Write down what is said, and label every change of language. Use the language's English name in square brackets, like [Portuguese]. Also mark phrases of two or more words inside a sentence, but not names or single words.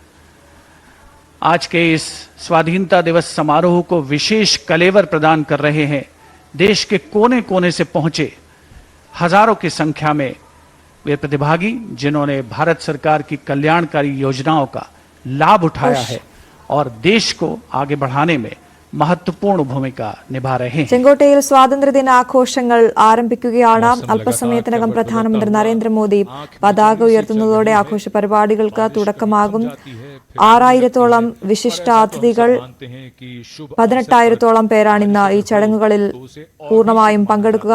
[Hindi] आज के इस स्वाधीनता दिवस समारोह को विशेष कलेवर प्रदान कर रहे हैं देश के कोने कोने से पहुंचे हजारों की संख्या में वे प्रतिभागी जिन्होंने भारत सरकार की कल्याणकारी योजनाओं का लाभ उठाया है और देश को आगे बढ़ाने में महत्वपूर्ण भूमिका निभा रहे हैं. [Malayalam] ചെങ്കോട്ടയിൽ സ്വാതന്ത്ര്യദിന ആഘോഷങ്ങൾ ആരംഭിക്കുകയാണ്. അല്പസമയത്തിനകം പ്രധാനമന്ത്രി നരേന്ദ്രമോദി പതാക ഉയർത്തുന്നതോടെ ആഘോഷ പരിപാടികൾക്ക് തുടക്കമാകും. 6000-ഓളം വിശിഷ്ടാതിഥികൾ, 18,000-ഓളം പേരാണ് ഇന്ന് ഈ ചടങ്ങുകളിൽ പൂർണ്ണമായും പങ്കെടുക്കുക.